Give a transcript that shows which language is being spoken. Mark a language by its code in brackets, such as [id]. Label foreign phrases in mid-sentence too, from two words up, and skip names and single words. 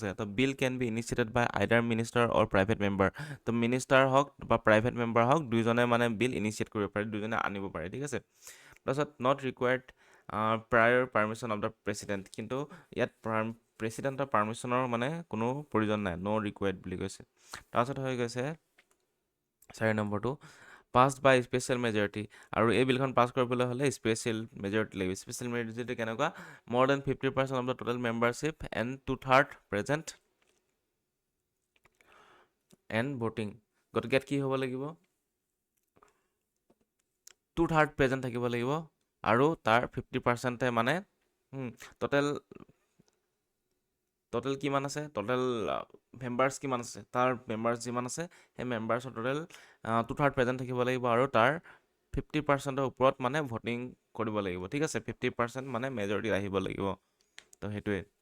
[as] তো [en] bill can be initiated by either minister or private member, [as] তো মিনিষ্টাৰ হওক বা [en] private member [as] হওক দুইজনে মানে [en] bill initiate [as] কৰিব পাৰে, দুইজনে আনিব পাৰে, ঠিক আছে। তাৰপিছত [en] not required prior permission of the president, [as] কিন্তু ইয়াত প্ৰেচিডেণ্টৰ পাৰ্মিশ্যনৰ মানে কোনো প্ৰয়োজন নাই, [en] no required [as] বুলি কৈছে। তাৰপিছত হৈ গৈছে 4 নম্বৰটো [en] passed by special majority [as] আৰু এই বিলখন পাছ কৰিবলৈ হ'লে [en] special majority [as] লাগিব [en] special majority [as] কেনেকুৱা [en] more than 50% of the total membership and 2/3 present and voting [as] গতিকে ইয়াত কি হ'ব লাগিব 2/3 প্ৰেজেণ্ট থাকিব লাগিব আৰু তাৰ 50%ে মানে টোটেল কিমান আছে [en] total members [as] কিমান আছে তাৰ মেম্বাৰ্ছ যিমান আছে সেই মেম্বাৰ্ছৰ টোটেল 2/3 প্ৰেজেণ্ট থাকিব লাগিব আৰু তাৰ 50%ৰ ওপৰত মানে ভোটিং কৰিব লাগিব ঠিক আছে 50% মানে মেজৰিটি আহিব লাগিব তো সেইটোৱে